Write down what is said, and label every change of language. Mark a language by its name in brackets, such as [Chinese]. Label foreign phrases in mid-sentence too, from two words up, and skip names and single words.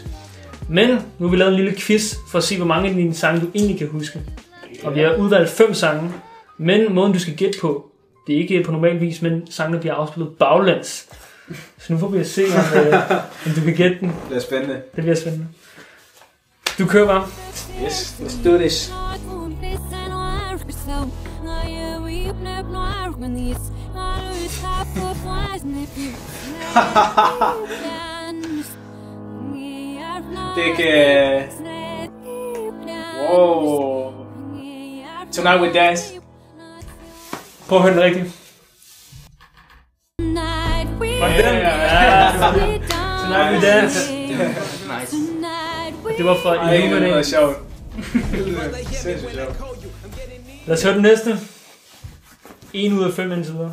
[Danish] Men nu har vi lavet en lille quiz for at se, hvor mange af dine sange du egentlig kan huske. Og vi har udvalgt 5 sange, men måden du skal gætte på, det er ikke på normal vis, men sangene bliver afspillet baglæns. Så nu får vi at se, om du kan gætte den. Det bliver spændende. Det bliver spændende. Du kører bare. [English] Yes, let's do this. [Danish] Det kan... [English] Wow. Tonight we dance. [Danish] Prøv at høre den rigtigt. Var det den? Ja, det var det. [English] Tonight we dance. Nice. [Danish] Det var for Ej, det var sjovt. Sindssygt sjovt. Lad os høre den næste. 1 ud af 5 indtil videre.